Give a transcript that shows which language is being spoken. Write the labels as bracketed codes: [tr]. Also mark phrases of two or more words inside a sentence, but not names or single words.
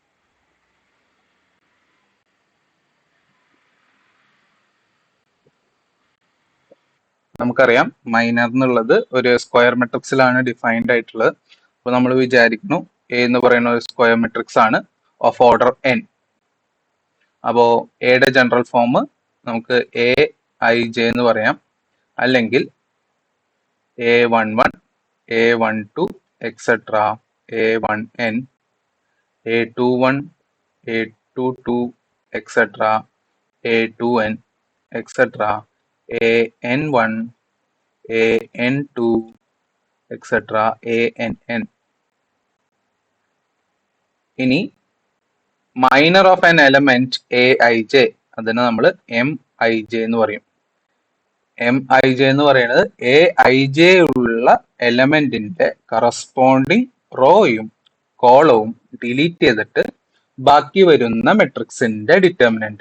[ml] നമുക്കറിയാം മൈനർ എന്നുള്ളത് ഒരു [en] square matrixilaanu defined [ml] ആയിട്ടുള്ളത്. അപ്പൊ നമ്മൾ വിചാരിക്കുന്നു എ എന്ന് പറയുന്ന ഒരു [en] square matrix [ml] ആണ് [en] of order n. [ml] അപ്പോ എയുടെ [en] general form [ml] നമുക്ക് എ ഐ ജെ എന്ന് പറയാം, അല്ലെങ്കിൽ A11, A12, etc., A1n, A21, A22, etc., A2n, etc., AN1, AN2, etc., ANn. ഇനി [en] minor of an element a i j, [ml] അതിന് നമ്മൾ എം ഐ ജെ എന്ന് പറയും. എം ഐ ജെ എന്ന് പറയുന്നത് എ ഐ ജെ ഉള്ള എലമെന്റിന്റെ കറസ്പോണ്ടിങ് റോയും കോളവും ഡിലീറ്റ് ചെയ്തിട്ട് ബാക്കി വരുന്ന [en] matrixinte determinant.